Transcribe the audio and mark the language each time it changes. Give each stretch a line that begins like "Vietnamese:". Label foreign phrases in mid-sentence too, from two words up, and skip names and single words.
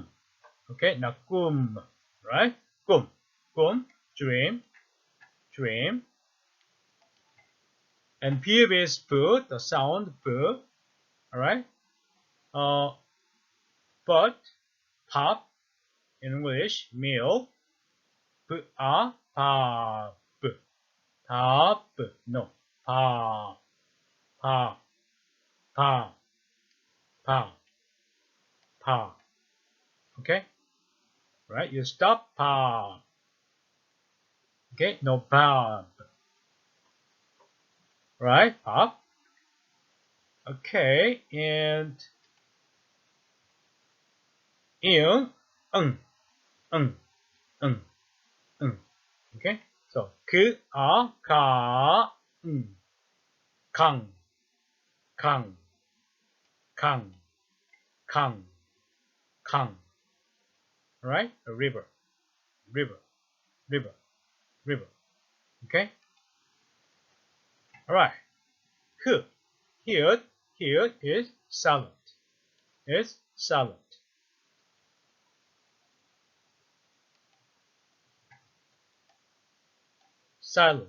English: Okay, now gum, right? Gum, gum, dream, dream. And P is p, the sound p. All right. But pop in English, meal. Pop, pop. No, pop, pop, pop, pop, pop. Okay, right? You stop pop. Okay, no pop. Right, pop. Okay, and in, um, um, um, Okay, so
Korean: 그, 가, 강, 강, 강, 강, 강.
English: Right? A river, river, river, river. Okay? Alright. Here, here is silent. Is silent. Silent.